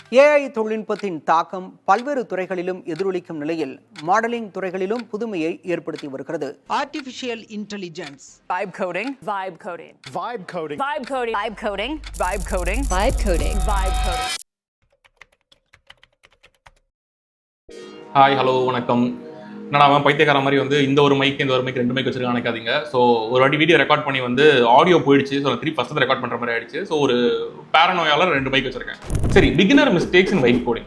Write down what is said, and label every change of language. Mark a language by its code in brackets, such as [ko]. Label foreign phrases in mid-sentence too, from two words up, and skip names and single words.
[ta] AI தொழில்நுட்பத்தின் தாக்கம் பல்வேறு துறைகளிலும் எதிரொலிக்கும் நிலையில் மாடலிங் துறைகளிலும் புதுமையை ஏற்படுத்தி வருகிறது. [en] artificial intelligence, vibe coding, vibe coding, vibe coding, vibe coding, vibe coding, vibe coding, vibe coding, vibe coding. hi hello வணக்கம். [ta] நான் பைத்தியக்கார மாதிரி இந்த ஒரு மைக் ரெண்டு மைக் வச்சிருக்கேன் நினைக்காதீங்க. ஸோ ஒரு வாட்டி [en] video record [ta] பண்ணி ஆடியோ போயிடுச்சு. ஸோ திருப்பி [en] first record [ta] பண்ணுற மாதிரி ஆயிடுச்சு. ஸோ ஒரு பேரனோயால ரெண்டு மைக் வச்சிருக்கேன். [en] சரி, beginner mistakes in vibe coding.